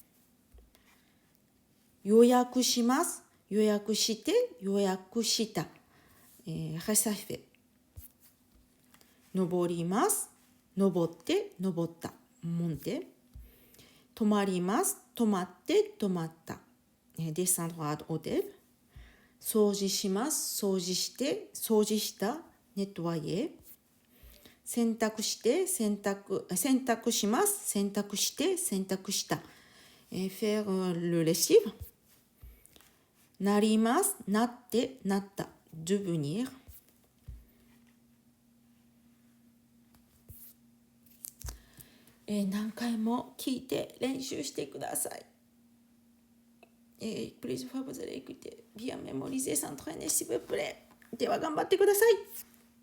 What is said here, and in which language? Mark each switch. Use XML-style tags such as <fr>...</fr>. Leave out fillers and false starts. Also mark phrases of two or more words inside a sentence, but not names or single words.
<ja>予約します。予約して、予約した。réserver。登ります。登って、登った。monter。泊まります。泊まって、泊まった。</ja> <fr>descendre à l'hôtel。</fr> <ja>掃除します。掃除して、掃除した。nettoyer。洗濯して、洗濯します。洗濯して、洗濯した。</ja> <fr>faire le lessive。</fr> <ja>なります。なって、なった。devenir。何回も聞いて練習してください。</ja> <fr>plus de fois vous allez écouter, bien mémoriser, s'entraîner s'il vous plaît.</fr> <ja>では頑張ってください。</ja>